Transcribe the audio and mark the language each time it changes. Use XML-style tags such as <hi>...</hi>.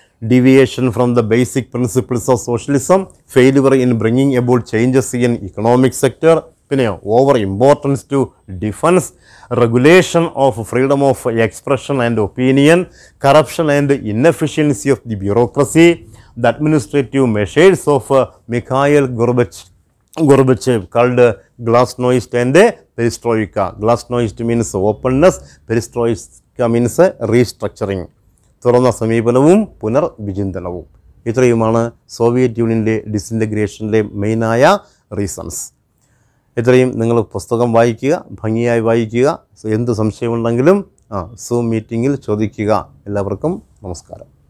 <en>Deviation from the basic principles of socialism, failure in bringing about changes in economic sector, പിന്നെ over importance to defence, regulation of freedom of expression and opinion, corruption and inefficiency of the bureaucracy, the administrative measures of Mikhail Gorbachev called glasnost and perestroika. Glasnost means openness, perestroika means restructuring.</en> <ml>തുറന്ന സമീപനവും പുനർവിചിന്തനവും. ഇത്രയുമാണ് Soviet യൂണിയൻ്റെ ഡിസിൻറ്റഗ്രേഷനിലെ മെയിനായ reasons. ഇത്രയും നിങ്ങൾ പുസ്തകം വായിക്കുക, ഭംഗിയായി വായിക്കുക. എന്ത് സംശയമുണ്ടെങ്കിലും സൂം മീറ്റിങ്ങിൽ ചോദിക്കുക. എല്ലാവർക്കും നമസ്കാരം.</ml>